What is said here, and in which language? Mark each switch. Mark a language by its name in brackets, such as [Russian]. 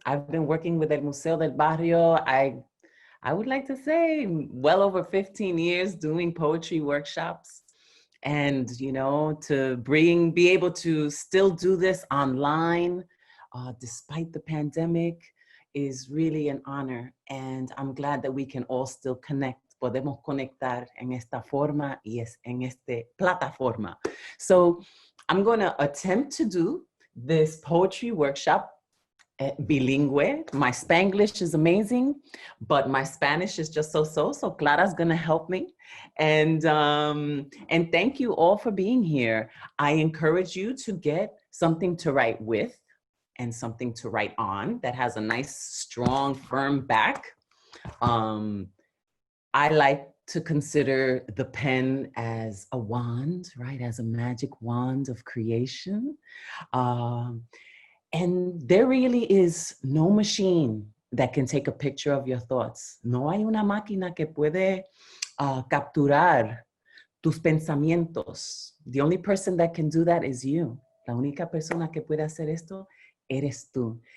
[English] I've been working with El Museo del Barrio, I would like to say well over 15 years doing poetry workshops. And, to be able to still do this online despite the pandemic is really an honor. And I'm glad that we can all still connect. [Spanish] Podemos conectar en esta forma y en esta plataforma. [English] So I'm going to attempt to do this poetry workshop bilingual. My Spanglish is amazing, but my Spanish is just so. So Clara's going to help me. And thank you all for being here. I encourage you to get something to write with and something to write on that has a nice, strong, firm back. I like to consider the pen as a wand, right? As a magic wand of creation. And there really is no machine that can take a picture of your thoughts. [Spanish] No hay una máquina que puede capturar tus pensamientos. [English] The only person that can do that is you. [Spanish] La única persona que puede hacer esto eres tú.